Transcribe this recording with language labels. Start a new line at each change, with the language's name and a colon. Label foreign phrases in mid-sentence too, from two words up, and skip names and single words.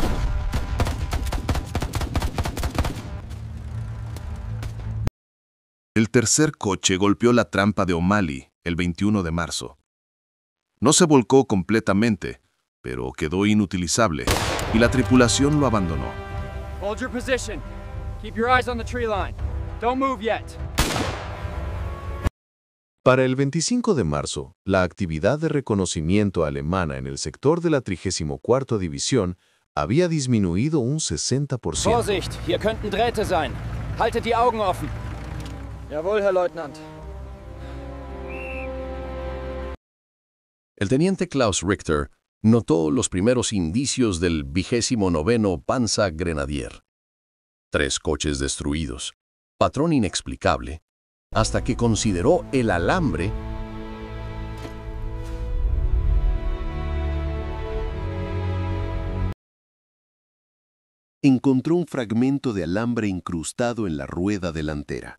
Spanish: El tercer coche golpeó la trampa de O'Malley el 21 de marzo. No se volcó completamente, pero quedó inutilizable y la tripulación lo abandonó.
English: Hold your position. Keep your eyes on the tree line. Don't move yet.
Spanish: Para el 25 de marzo, la actividad de reconocimiento alemana en el sector de la 34ª División había disminuido un 60%.
German: Vorsicht, hier könnten Drähte sein. Haltet die Augen offen. Jawohl, Herr Leutnant.
Spanish: El teniente Klaus Richter notó los primeros indicios del 29º Panzergrenadier. 3 coches destruidos, patrón inexplicable, hasta que consideró el alambre encontró un fragmento de alambre incrustado en la rueda delantera.